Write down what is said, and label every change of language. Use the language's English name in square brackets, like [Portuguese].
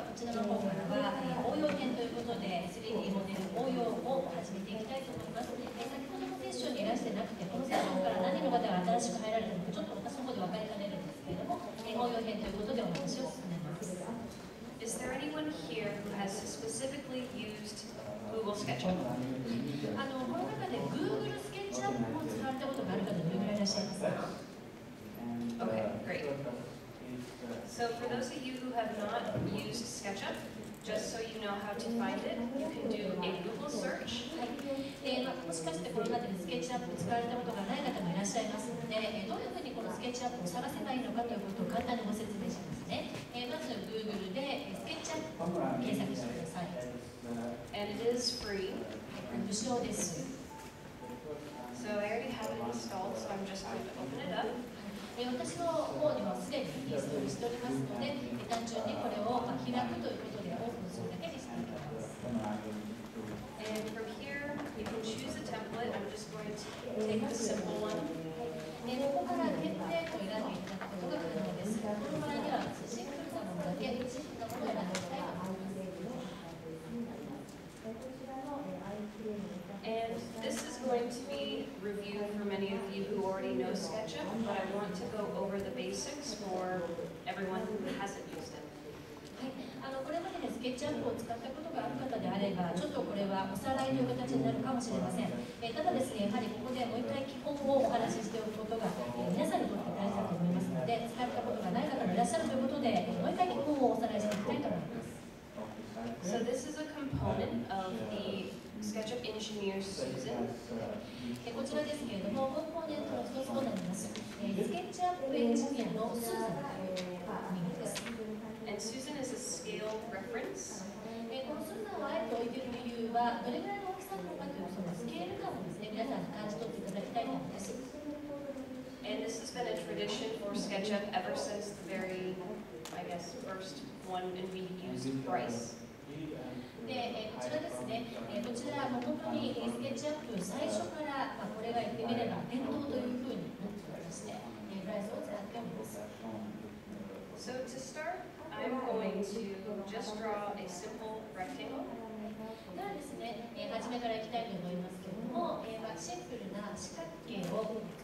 [Japanese] ちらの方からは、応用編ということで 3D モデル応用を始めていきたいと思います。先ほどのセッションにいらしてなくて、このセッションから何人の方が新しく入られたのかちょっと私の方で分かりかねるんですけれども、応用編ということでお話を進めます。 [English] Is there anyone here who has specifically used Google SketchUp? [Japanese] この中で Google SketchUp を使われたことがある方どれぐらいいらっしゃいますか？ [English] Okay, great. So for those of you who have not used SketchUp, just so you know how to find it, you can do a Google search. [Japanese] もしかしてこの中でスケッチアップを使われたことがない方もいらっしゃいますので、どういうふうにこのスケッチアップを探せばいいのかということを簡単にご説明しますね。まず Google でスケッチアップを検索してください。 [English] And it is free. [Japanese] 無償です。 [English] So I already have it installed, so I'm just going to open it up. [Japanese] 私の方にはすでにインストールしておりますので、単純にこれを開くということでオープンするだけにしておきます。 [English] And from here, you can choose a template. I'm just going to take the simple one. [Japanese] ここからテンプレートを選んでいただくことが可能です。この場合にはシンプルなものだけ、シンプルなものを選んでいきたいと思います。 [English] And this is going to be reviewed for many of you who already know SketchUp, but I want to go over the basics for everyone who hasn't used it. [Japanese] これまでスケッチアップを使ったことがある方であれば、ちょっとこれはおさらいという形になるかもしれません。ただですね、やはりここでもう一回基本をお話ししておくことが、皆さんにとって大事だと思いますので、使われたことがない方もいらっしゃるということで、もう一回基本をおさらいしていきたいと思います。 [English] So this is a component of the SketchUp engineer Susan. [Japanese] こちらですけれども、コンポーネントの一つとなります。スケッチアップエンジニアのスーザンという意味です。 [English] And Susan is a scale reference. [Japanese] このスーザンをあえて置いている理由は、どれぐらいの大きさなのかというそのスケール感をですね、皆さんに感じ取っていただきたいからです。 [English] And this has been a tradition for SketchUp ever since the very, I guess, first one, and we used price. [Japanese] でこちらですね、こちらも本当にスケッチアップ最初から、これが言ってみれば伝統というふうになっておりまして、プライスを使っております。 [English] So to start, I'm going to just draw a simple rectangle. [Japanese] ではですね、初めからいきたいと思いますけれども、シンプルな四角形を